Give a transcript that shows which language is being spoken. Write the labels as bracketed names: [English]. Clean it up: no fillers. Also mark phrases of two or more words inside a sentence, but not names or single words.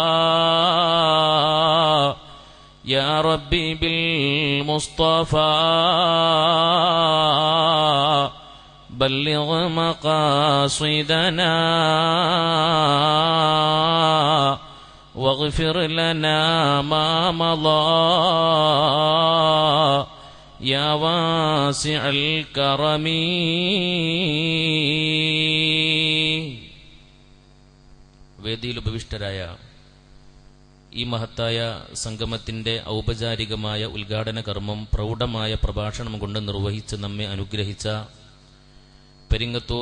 [Arabic] يا ربي بالمصطفى بلغ مقاصدنا واغفر لنا ما مضى، يا واسع الكرم. [Malayalam] വേദിയിൽ ഉപവിഷ്ടരായ ഈ മഹത്തായ സംഗമത്തിന്റെ ഔപചാരികമായ ഉദ്ഘാടന കർമ്മം പ്രൗഢമായ പ്രഭാഷണം കൊണ്ട് നിർവഹിച്ച് നമ്മെ അനുഗ്രഹിച്ച പെരിങ്ങത്തൂർ